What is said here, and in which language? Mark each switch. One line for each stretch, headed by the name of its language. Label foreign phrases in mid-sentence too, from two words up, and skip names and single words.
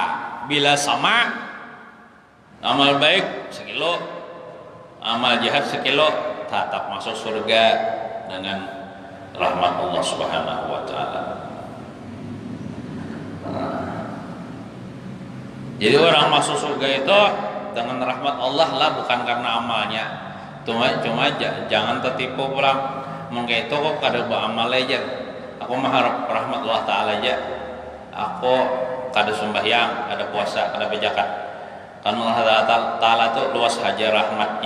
Indonesian: Bila sama, amal baik sekilo, amal jahat sekilo, tetap masuk surga dengan rahmat Allah
Arabic: سبحانه وتعالى.
Indonesian: Jadi orang masuk surga itu dengan rahmat Allah lah, bukan karena amalnya. Cuma jangan tertipu pulang.
Banjar: Mungkin itu kok kada beramal aja. Aku mengharap rahmat Allah Taala aja. Aku kada sembahyang, kada puasa, kada berzakat.
Indonesian: Karena Allah Taala itu luas aja rahmatnya.